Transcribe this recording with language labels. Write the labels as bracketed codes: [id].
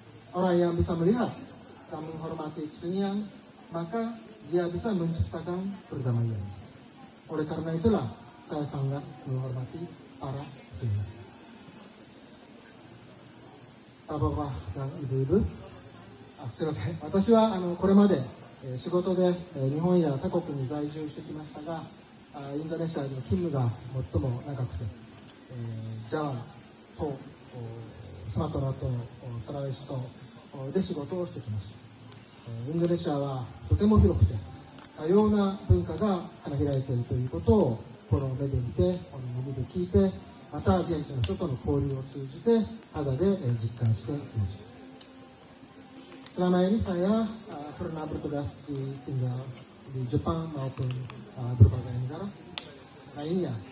[id] Orang yang bisa melihat dan menghormati kesenian, maka dia bisa menciptakan perdamaian. Oleh karena itulah, saya sangat menghormati para seniman. Bapak-bapak dan ibu-ibu, [ja] すいません。私はこれまで仕事で日本や他国に在住してきましたが、インドネシアでの勤務が最も長くて、ジャワとスマトラとサラウェシ島で仕事をしてきました。インドネシアはとても広くて多様な文化が花開いているということをこの目で見て、この耳で聞いてまた現地の人との交流を通じて肌で実感していました。 [id] Selama ini saya pernah bertugas tinggal di Jepang maupun berbagai negara lainnya.